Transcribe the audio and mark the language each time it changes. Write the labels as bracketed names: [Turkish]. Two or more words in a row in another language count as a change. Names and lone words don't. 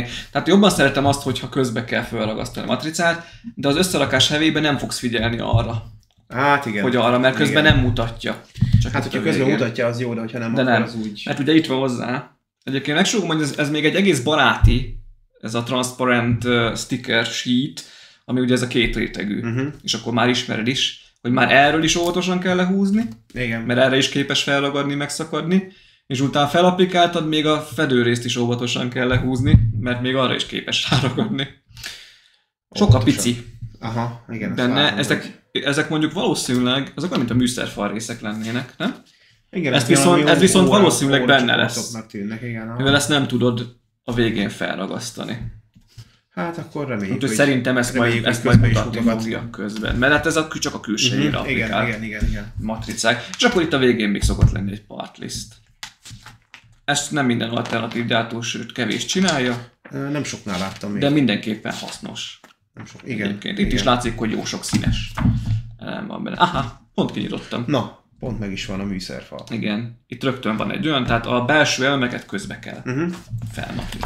[Hungarian] Tehát jobban szeretem azt, hogyha közbe kell felragasztani a matricát, de az összerakás hevében nem fogsz figyelni arra. Hát igen. Hogy arra, mert közben nem mutatja. Csak hát, hogyha közben mutatja, az jó, de hogyha nem, akkor az úgy. Hát ugye itt van hozzá. Egyébként megsugom, hogy ez még egy egész baráti, ez a [English] transparent sticker sheet, [Hungarian] ami ugye ez a két rétegű. És akkor már ismered is, hogy már erről is óvatosan kell lehúzni, mert erre is képes felragadni, megszakadni, és utána felaplikáltad, még a fedőrészt is óvatosan kell lehúzni, mert még arra is képes ráragadni. Sok a pici. Aha, igen. Benne, ezek mondjuk valószínűleg, azok olyan, mint a műszerfal részek lennének, nem? Igen, ez viszont valószínűleg benne lesz. Tűnnek, igen, mivel ezt nem tudod a végén felragasztani. Hát akkor reméljük, úgyhogy szerintem ezt majd mutatni fogja közben. Mert hát ez csak a külsejére applikált matricák. És akkor itt a végén még szokott lenni egy [English] part list. [Hungarian] Ezt nem minden alternatív gyártó, sőt kevés csinálja. Nem soknál láttam még. De mindenképpen hasznos. Nem sok. Igen. Itt is látszik, hogy jó sok színes elem van benne. Aha, pont kinyitottam. Na, pont meg is van a műszerfal. Igen. Itt rögtön van egy olyan, tehát a belső elemeket közbe kell felmatricázni.